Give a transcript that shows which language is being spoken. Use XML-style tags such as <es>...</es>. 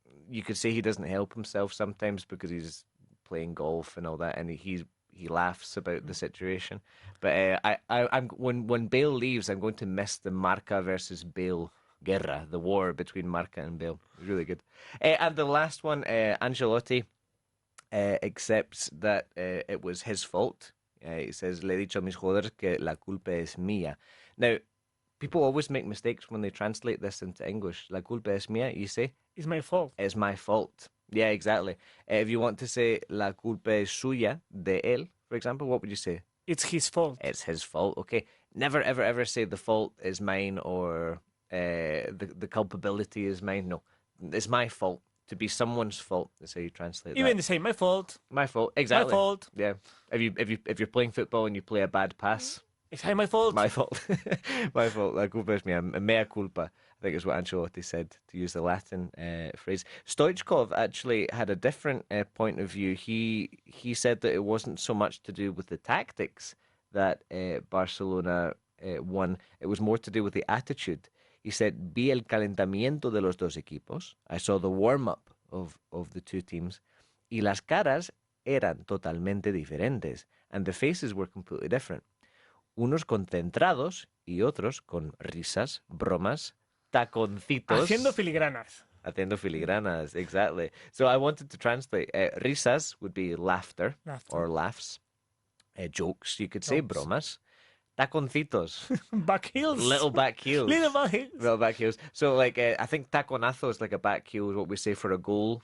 <en>You could say he doesn't help himself sometimes because he's playing golf and all that, and he laughs about the situation. But I'm when Bale leaves, I'm going to miss the Marca versus Bale guerra, the war between Marca and Bale. It was really good. And the last one, Ancelotti accepts that it was his fault. He says,</en> <es>"Le he dicho a mis jugadores que la culpa es mía."</es> <en>Now, people always make mistakes when they translate this into English.</en> <es>La culpa es mía,</es> <en>you say? It's my fault. It's my fault. Yeah, exactly. If you want to say</en> <es>la culpa es suya, de él,</es> <en>for example, what would you say? It's his fault. It's his fault, okay. Never, ever, ever say the fault is mine or the culpability is mine. No, it's my fault. To be someone's fault, that's how you translate that. Even the same, my fault. My fault, exactly. My fault. Yeah. If you're playing football and you play a bad pass, It's my fault. my fault. My fault.</en> <es>La culpa es mía.</es> <en>Mea culpa, I think is what Ancelotti said, to use the Latin phrase. Stoichkov actually had a different point of view. He said that it wasn't so much to do with the tactics that Barcelona won. It was more to do with the attitude. He said,</en> <es>"Vi el calentamiento de los dos equipos."</es> <en>I saw the warm-up of the two teams.</en> <es>Y las caras eran totalmente diferentes.</es> <en>And the faces were completely different.</en> <es>Unos concentrados y otros con risas, bromas, taconcitos. Haciendo filigranas. Haciendo filigranas,</es> <en>exactly. So I wanted to translate. Risas would be laughter. Or laughs. Jokes, you could say, Jokes.</en> <es>bromas. Taconcitos.</es> <en>Back heels. Little back heels. Little back heels. Little back heels. So, like, I think taconazo is like a back heel, is what we say for a goal.</en>